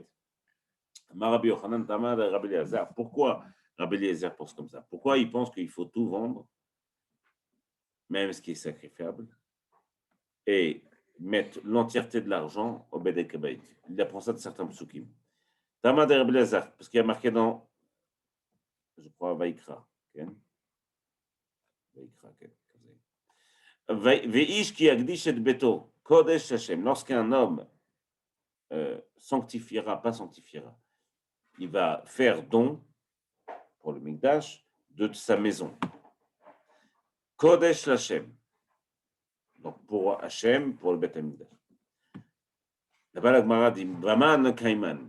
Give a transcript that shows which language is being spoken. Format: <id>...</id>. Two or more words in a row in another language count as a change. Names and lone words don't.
<fr>Rabbi Yochanan</fr> <he>טעמא דרבי אליעזר.</he> <fr>Pourquoi Rabbi Eliezer pense comme ça? Pourquoi il pense qu'il faut tout vendre, même ce qui est sacrifiable, et mettre l'entièreté de l'argent au</fr> <he>בדק הבית?</he> <fr>Il apprend ça de certains psukim.</fr> <he>טעמא דרבי אליעזר,</he> <fr>parce qu'il y a marqué dans, je crois, Vaikra.</fr> <he>ואיש כי יקדיש את ביתו קודש השם.</he> <fr>Lorsqu'un homme sanctifiera, pas sanctifiera, il va faire don pour le Mikdash de sa maison.</fr> <he>קודש השם.</he> <fr>Donc pour Hashem, pour le</fr> <he>בית המקדש.</he> <fr>Là-bas, la Gemara dit Brahman Kaiman.</fr>